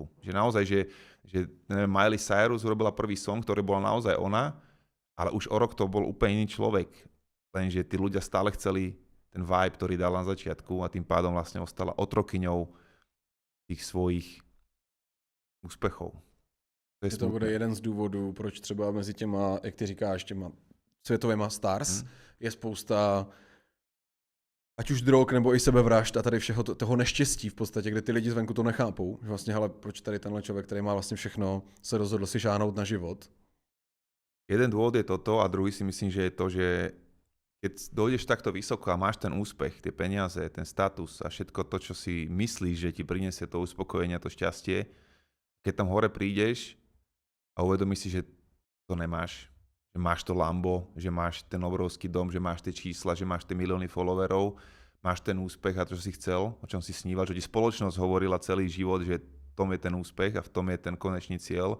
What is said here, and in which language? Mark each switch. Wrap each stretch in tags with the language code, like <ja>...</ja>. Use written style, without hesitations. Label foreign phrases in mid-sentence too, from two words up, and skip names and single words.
<sk>Že naozaj, že neviem, Miley Cyrus urobila prvý song, ktorý bola naozaj ona, ale už o rok to bol úplne iný človek. Lenže tí ľudia stále chceli ten vibe, ktorý dal na začiatku a tým pádom vlastne ostala otrokyňou tých svojich úspechov.</sk> <cs>To bude jeden z důvodů, proč třeba mezi těma, jak ty říkáš, těma světovýma stars je spousta ať už drog nebo i sebevražd a tady všeho toho neštěstí v podstatě, kde ty lidi zvenku to nechápou. Že vlastně, hele, proč tady tenhle člověk, který má vlastně všechno, se rozhodl si šáhnout na život.</cs> <sk>Jeden dôvod je toto a druhý si myslím, že je to, že keď dojdeš takto vysoko a máš ten úspech, tie peniaze, ten status a všetko to, čo si myslíš, že ti prinesie to uspokojenie a to šťastie, keď tam hore prídeš a uvedomíš si, že to nemáš, že máš to Lambo, že máš ten obrovský dom, že máš tie čísla, že máš tie milióny followerov, máš ten úspech a to, čo si chcel, o čom si sníval, že ti spoločnosť hovorila celý život, že v tom je ten úspech a v tom je ten konečný cieľ.</sk>